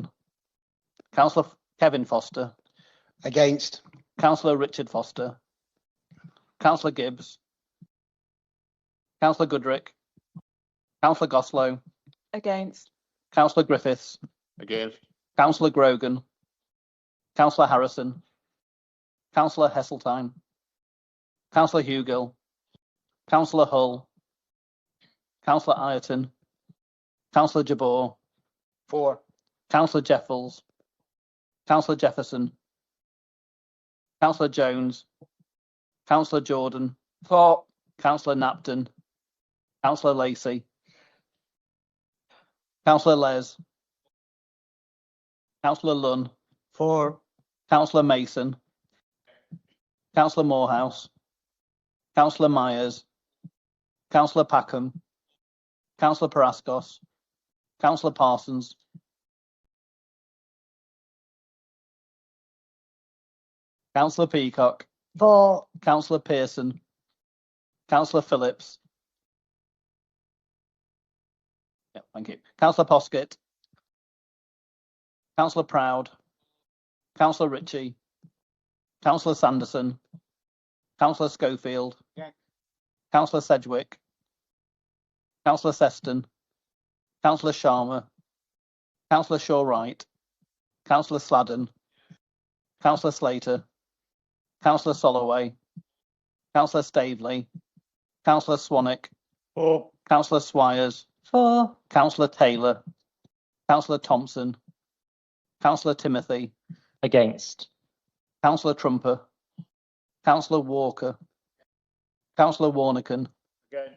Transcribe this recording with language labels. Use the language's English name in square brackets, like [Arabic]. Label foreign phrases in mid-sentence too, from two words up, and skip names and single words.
[English] Councillor Kevin Foster. Against. Councillor Richard Foster. Councillor Gibbs. Councillor Goodrick. Councillor Goslow. Against. Councillor Griffiths. Against. Councillor Grogan. Councillor Harrison. Councillor Heseltine. Councillor Hugill. Councillor Hull. Councillor Ireton. Councillor Jabor. For. Councillor Jeffels. Councillor Jefferson. Councillor Jones. Councillor Jordan. For. Councillor Napton. Councillor Lacey. Councillor Les. Councillor Lunn. For. Councillor Mason. Councillor Morehouse. Councillor Myers. Councillor Packham. Councillor Paraskos. Councillor Parsons. Councillor Peacock. For. Councillor Pearson. Councillor Phillips. Yeah, thank you. Councillor Poskett. Councillor Proud. Councillor Ritchie. Councillor Sanderson. Councillor Schofield. Yeah. Councillor Sedgwick. Councillor Seston. Councillor Sharma. Councillor Shaw-Wright. Councillor Sladden. Councillor Slater. Councillor Soloway. Councillor Staveley, Councillor Swanwick, For. Councillor Swires, For. Councillor Taylor, Councillor Thompson, Councillor Timothy, Against. Councillor Trumper, Councillor Walker, Councillor Warnican, Against.